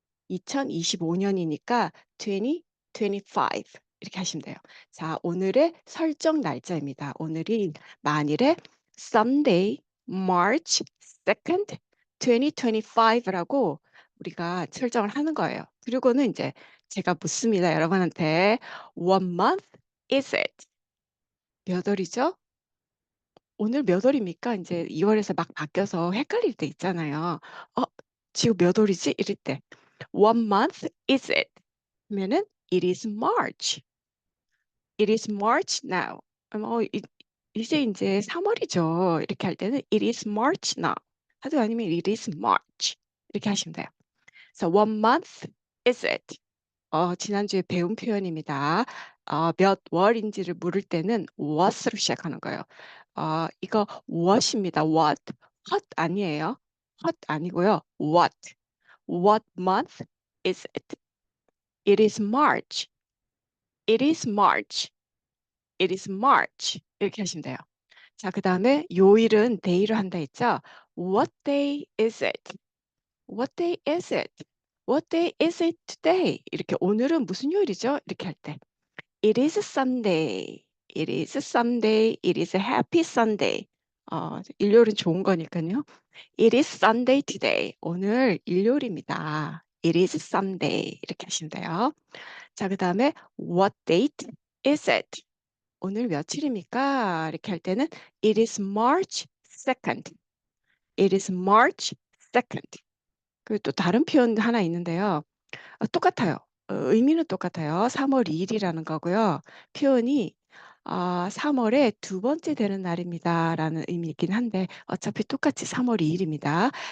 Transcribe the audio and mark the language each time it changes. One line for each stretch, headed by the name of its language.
Korean: 2025년이니까 2025 이렇게 하시면 돼요. 자, 오늘의 설정 날짜입니다. 오늘이 만일에
English: Sunday, March 2nd, 2025
Korean: 라고 우리가 설정을 하는 거예요. 그리고는 이제 제가 묻습니다. 여러분한테
English: What month is it?
Korean: 몇 월이죠? 오늘 몇 월입니까? 이제 2월에서 막 바뀌어서 헷갈릴 때 있잖아요. 지금 몇 월이지? 이럴 때
English: What month is it?
Korean: 그러면은
English: It is March. It is March now.
Korean: 이제 3월이죠. 이렇게 할 때는
English: It is March now.
Korean: 하도 아니면
English: It is March.
Korean: 이렇게 하시면 돼요.
English: So what month is it?
Korean: 지난주에 배운 표현입니다. 몇 월인지를 물을 때는 what으로 시작하는 거예요. 이거 what입니다. what. what 아니에요. what 아니고요. what.
English: What month is it? It is March. It is March. It is March.
Korean: 이렇게 하시면 돼요. 자, 그 다음에 요일은 day로 한다 했죠?
English: What day is it? What day is it? What day is it today?
Korean: 이렇게 오늘은 무슨 요일이죠?
English: 이렇게 할 때. It is Sunday. It is Sunday. It is a happy Sunday.
Korean: 일요일은 좋은 거니까요.
English: It is Sunday today.
Korean: 오늘 일요일입니다.
English: It is Sunday.
Korean: 이렇게 하시면 돼요. 자, 그 다음에
English: what date is it?
Korean: 오늘 며칠입니까? 이렇게 할 때는
English: it is March 2nd. It is March 2nd.
Korean: 그리고 또 다른 표현 하나 있는데요. 똑같아요. 의미는 똑같아요. 3월 2일이라는 거고요. 표현이 3월의 두 번째 되는 날입니다라는 의미이긴 한데 어차피 똑같이 3월 2일입니다.